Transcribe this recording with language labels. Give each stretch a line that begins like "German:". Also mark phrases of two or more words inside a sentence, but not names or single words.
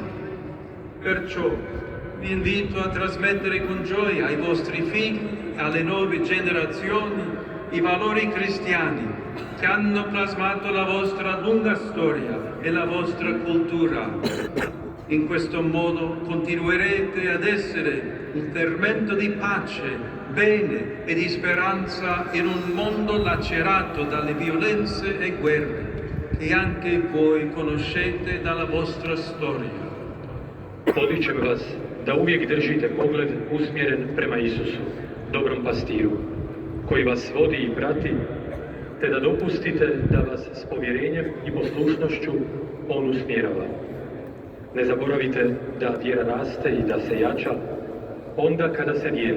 Italian: Perciò vi invito a trasmettere con gioia ai vostri figli e alle nuove generazioni i valori cristiani che hanno plasmato la vostra lunga storia e la vostra cultura. In questo modo continuerete ad essere un fermento di pace, bene e di speranza in un mondo lacerato dalle violenze e guerre che anche voi conoscete dalla vostra storia.
Croatian: Podičem vas da uvijek držite pogled usmjeren prema Isusu, dobrom pastiru, koji vas vodi i prati, te da dopustite da vas s povjerenjem i poslušnošću on usmjerava. Ne zaboravite da vjera raste i da se jača onda kada se dijeli.